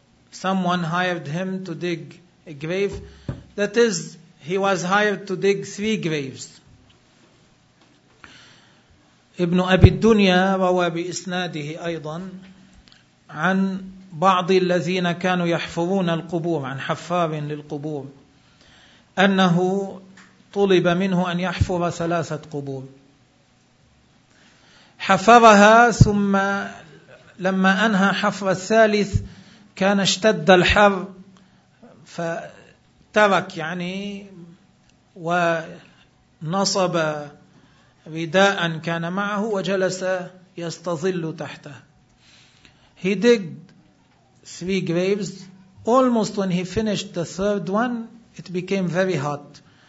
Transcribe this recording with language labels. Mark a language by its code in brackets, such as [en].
[en] Someone hired him to dig a grave. That is, he was hired to dig three graves. [ar] Ibn Abi Dunya rawa bi isnadihi aydan عن بعض الذين كانوا يحفرون القبور, عن حفار للقبور, أنه طلب منه أن يحفر ثلاثة قبور. حفرها ثم لما أنهى حفر الثالث كان اشتد الحر فترك يعني ونصب رداء كان معه وجلس يستظل تحته. [en] He dug three graves. Almost when he finished the third one, it became very hot.